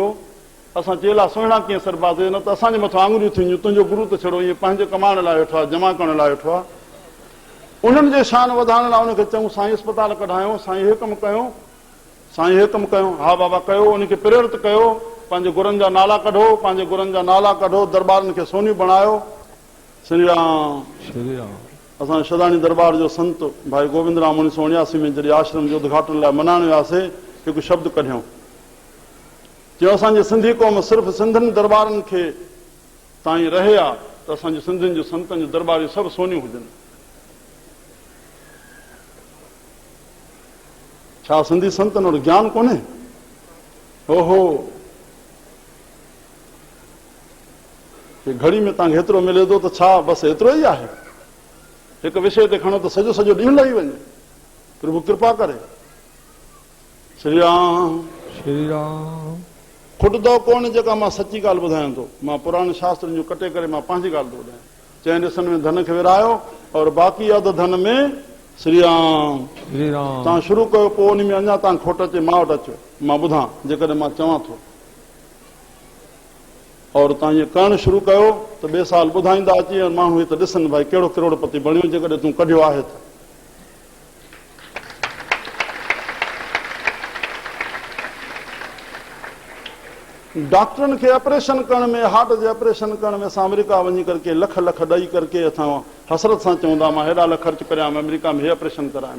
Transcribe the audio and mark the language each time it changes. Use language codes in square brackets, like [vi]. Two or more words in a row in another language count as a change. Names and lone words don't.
[sd] असां चेला सुहिणा कीअं सरबाज़े? न त असांजे मथां आङुरियूं थींदियूं, तुंहिंजो गुरु त छड़ो ईअं पंहिंजे कमाइण लाइ वेठो आहे, जमा करण लाइ वेठो आहे। उन्हनि जे शान वधाइण लाइ उनखे चऊं साईं अस्पताल कढायूं, साईं हे कमु कयूं, साईं हे कमु कयूं। हा बाबा कयो, उनखे प्रेरित कयो, पंहिंजे गुरनि जा नाला कढो, पंहिंजे गुरनि जा नाला कढो, दरबारनि खे सोनियूं बणायो। श्री राम श्री राम। असां शदानी दरबार जो संत भाई गोविंद राम 1979 में जॾहिं आश्रम जो उद्घाटन लाइ मनाइण वियासीं, हिकु शब्द कढियऊं, जो असांजी सिंधी क़ौम सिर्फ़ु सिंधियुनि दरबारनि खे ताईं रहे आहे, त असांजे सिंधियुनि जो संतनि जो दरबार सभु सोनियूं हुजनि। छा सिंधी संतनि वटि ज्ञान कोन्हे? ओहो, घड़ी में तव्हांखे हेतिरो मिले थो त छा बसि एतिरो ई आहे? हिकु विषय ते खणो त सॼो सॼो ॾींहुं लही वञे। प्रभु कृपा करे। श्री राम श्री राम। खुटंदो कोन जेका मां सची ॻाल्हि ॿुधायां थो। मां पुराणे शास्त्रनि जो कटे करे मां पंहिंजी ॻाल्हि थो ॿुधायां। चइनि हिसनि में धन खे विरायो और बाक़ी अधु धन में श्री राम श्री राम। तव्हां शुरू कयो, पोइ उन में अञा तव्हां खोट अचे मां वटि अचो, मां ॿुधां जेकॾहिं मां चवां थो। और तव्हां ईअं करणु शुरू कयो त ॿिए साल ॿुधाईंदा अची, ऐं माण्हू हिते ॾिसनि भाई कहिड़ो करोड़पति बणियो जेकॾहिं तूं कढियो आहे त। डॉक्टरनि खे ऑपरेशन करण में, हार्ट जे ऑपरेशन करण में असां अमेरिका वञी करके लख लख ॾेई करके असां हसरत सां चवंदा मां हेॾा लख ख़र्च करियां, अमेरिका में हे ऑपरेशन करायुमि।